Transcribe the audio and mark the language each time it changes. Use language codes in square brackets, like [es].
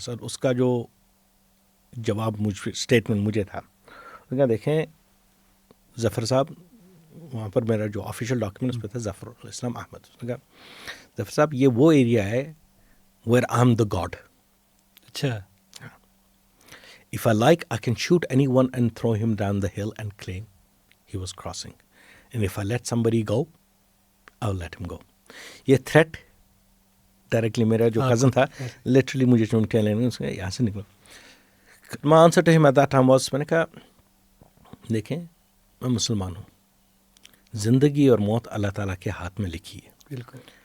[ur] سر اس کا جو جواب اسٹیٹمنٹ مجھے تھا، میں کہا دیکھیں ظفر صاحب، وہاں پر میرا جو آفیشیل ڈاکیومنٹ اس پہ تھا ظفر الاسلام احمد. اس نے کہا ظفر صاحب یہ وہ ایریا ہے [en] Where I am the god. [ur] اچھا. [en] If I like, I can shoot anyone and throw him down the hill and claim he was crossing. And if I let somebody go, I'll let him go. [ur] یہ threat directly میرا جو cousin تھا literally مجھے چونٹیاں لینے، اس نے یہاں سے نکلو. [en] My answer to him at that time was، [ur] میں نے کہا دیکھیں میں مسلمان ہوں، زندگی اور موت اللہ تعالیٰ کے ہاتھ میں لکھی ہے. بالکل.